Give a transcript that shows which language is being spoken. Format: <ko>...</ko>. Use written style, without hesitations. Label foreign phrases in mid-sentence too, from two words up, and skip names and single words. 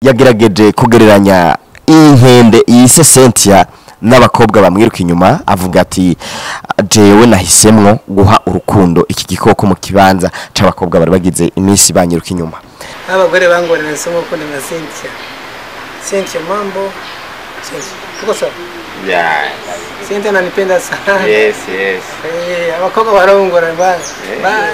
<rn>yagerageje kugereranya inkende yise Cynthia n'abakobwa bamwiruka inyuma avuga ati jewe nahisemwo guha urukundo iki gikoko mu kibanza c'abakobwa bari bagize iminsi banyiruka inyuma. Abagore bangorera somo ko na Cynthia</rn> <sw>mambo tuko sawa.</sw> <en>Yeah.</en> <sw>Cynthia ananipenda sana.</sw> <en>Yes.</en> <rn>Abakobwa barongora bye.</rn>